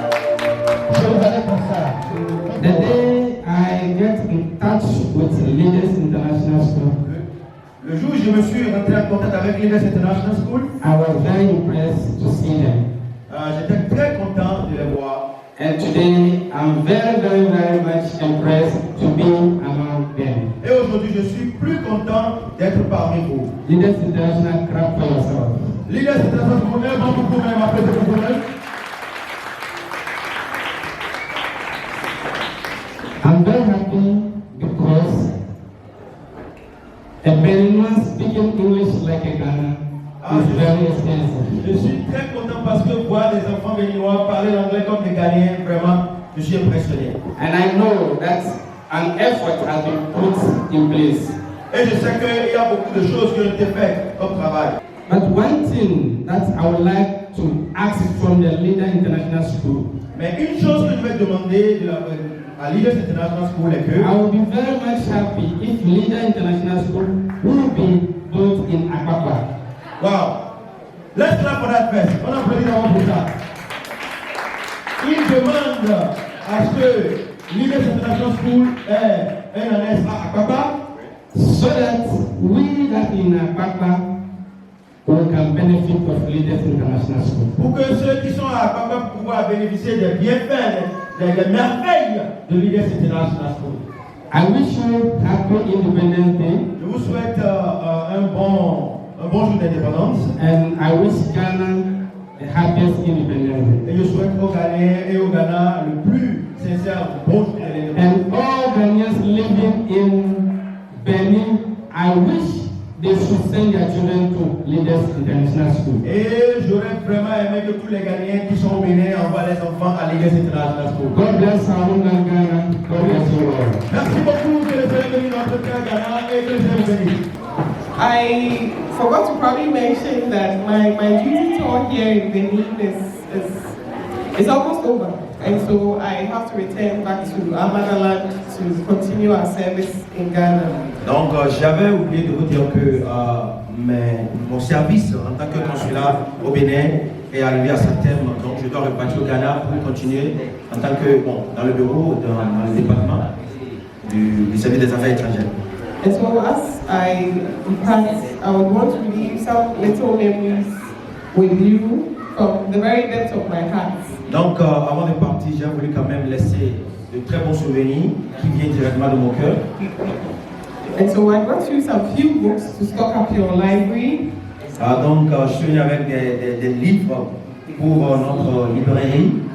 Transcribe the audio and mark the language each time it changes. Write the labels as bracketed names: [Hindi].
[English] The day I get in touch with Leaders International School, [French] Le jour où je me suis rentré en contact avec Leaders International School, [English] I was very impressed to see them. [French] j'étais très content de les voir. [English] And today I'm very much impressed to be among them. [French] Et aujourd'hui, je suis plus content d'être parmi vous. [English] Leaders International, clap for yourself. [French] Leaders International School, aimons beaucoup même après ce problème. [English] I'm very happy because a Beninois speaking English like a Ghana is very expensive. [French] Je suis très content parce que voir des enfants béninois parler l'anglais comme des Ghanéens, vraiment, je suis impressionné. [English] And I know that an effort has been put in place. [French] Et je sais qu'il y a beaucoup de choses qui ont été faites comme travail. [English] But one thing that I would like to ask from the Leader International School, [French] Mais une chose que je vais demander à Leaders International School est que [English] I would be very much happy if Leader International School would be built in Akpakpa. wow, let's clap for that first. [French] On applaudit d'abord pour ça. Il demande à ce que Leaders International School ait un ANS à Akpakpa, [English] So that we that in Akpakpa we can benefit of Leaders International School. [French] pour que ceux qui sont à Akpakpa puissent bénéficier des bienfaits, des merveilles de Leaders International School. [English] I wish you happy Independence Day, [French] Je vous souhaite un bon jour d'indépendance [English] and I wish Ghana the happiest Independence Day. [French] et je souhaite aux Ghanéens et au Ghana le plus sincère bon jour d'indépendance. [English] And all Ghanaians living in Benin, I wish they should send their children to Leaders International School. [French] Et j'aurais vraiment aimé que tous les Ghanéens qui sont au Bénin envoient les enfants à Leaders International School. [English] God bless our homeland Ghana. God bless you all. [French] Merci beaucoup, que le Seigneur bénisse notre cœur Ghana et que le Seigneur vous bénisse. [English] I forgot to probably mention that my duty tour here in Benin is almost over, and so I have to return back to our motherland to continue our service in Ghana. [French] Donc j'avais oublié de vous dire que mon service en tant que consulat au Bénin est arrivé à sa terme, donc je dois repartir au Ghana pour continuer en tant que, dans le bureau, dans le département du service des affaires étrangères. [English] And so as I depart, I would want to leave some little memories with you from the very depth of my heart. [French] Donc avant de partir, j'ai voulu quand même laisser de très bons souvenirs qui viennent directement de mon cœur. [English] And so I brought you some few books to stock up your library. [French] Donc, je suis venu avec des livres pour notre librairie.